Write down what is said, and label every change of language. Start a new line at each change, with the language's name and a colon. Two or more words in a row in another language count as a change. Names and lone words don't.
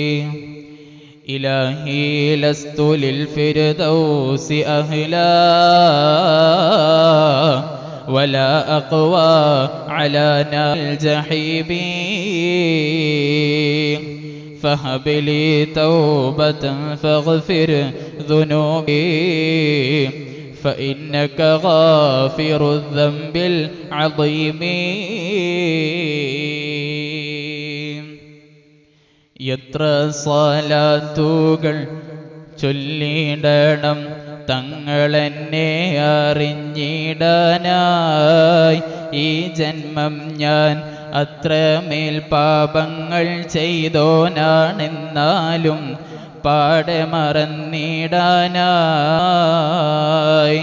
Arabic: إلهي لست للفردوس أهلا ولا أقوى على نار الجحيم فهب لي توبة فاغفر ذنوبي فإنك غافر الذنب العظيم.
Malayalam: എത്ര സ്വലാത്തുകൾ ചൊല്ലിടണം തങ്ങളെന്നെ അറിഞ്ഞിടാനായി. ഈ ജന്മം ഞാൻ അത്രമേൽ പാപങ്ങൾ ചെയ്തോനാണെന്നാലും പാടെ മറന്നിടാനായി.